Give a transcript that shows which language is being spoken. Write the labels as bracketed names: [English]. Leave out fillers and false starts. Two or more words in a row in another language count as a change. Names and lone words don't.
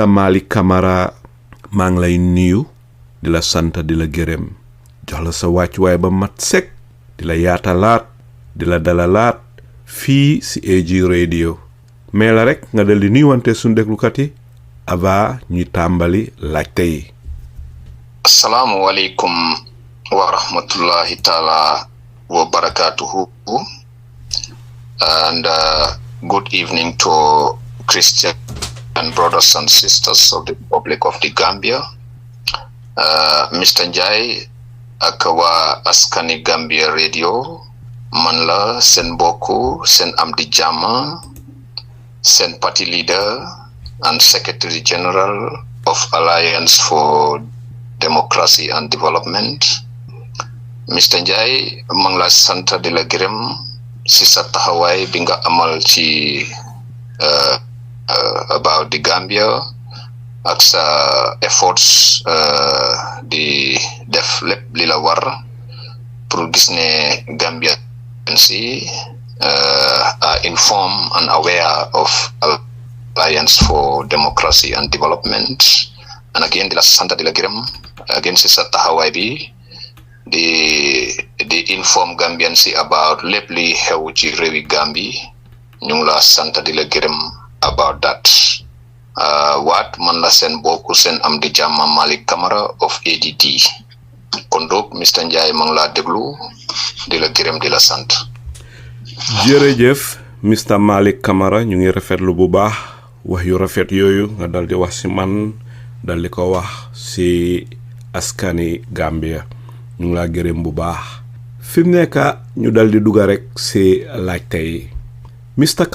[Wolof] Malik Camara maa ngi lay nuyu di la sant di la gërëm jox la sa wàccuwaay ba mat sek di la yaatalaat di la dalalaat fii ci AG radio mais la rek nga daldi nuyuwante suñu déglukat yi avant ñuy tàmbali laajte yi. [Arabic] السلام عليكم ورحمة الله تعالى وبركاته [English] and good evening to Christian brothers and sisters of the Republic of the Gambia. [Wolof] Mr. Njai ak waa askani Gambia radio man la seen mbokku seen am di jàmm seen [English] party leader and secretary general of Alliance for Democracy and Development. [Wolof] Mr. Njai man la sant di la gërëm ci sa taxawaay bi nga amal ci [English] about the Gambia [Wolof] ak sa efforts di def lépp li la war pour gis ne [English] Gambia are informed and aware of Alliance for Democracy and Development. And again, [Wolof] di la sant di la gërëm again ci sa taxawaay bi di [English] inform Gambians about [Wolof] lépp li xew ci réewi Gambie ñu ngi la sant di la gërëm [English] about that. [Wolof] Waat man la seen bokku seen am di jàmm Malik Camara [English] of ADD [Wolof] kon donc Mr. Njai ma ngi laa déglu di la gërëm di la sant. jërëjëf Mr. Malik Camara ñu ngi rafetlu bu baax wax yu rafet yooyu nga daldi wax ci man daldi ko wax ci askani Gambia ñu ngi laa gërëm bu baax fi mu nekk ñu daldi dugga rek ci laajte yi Mr.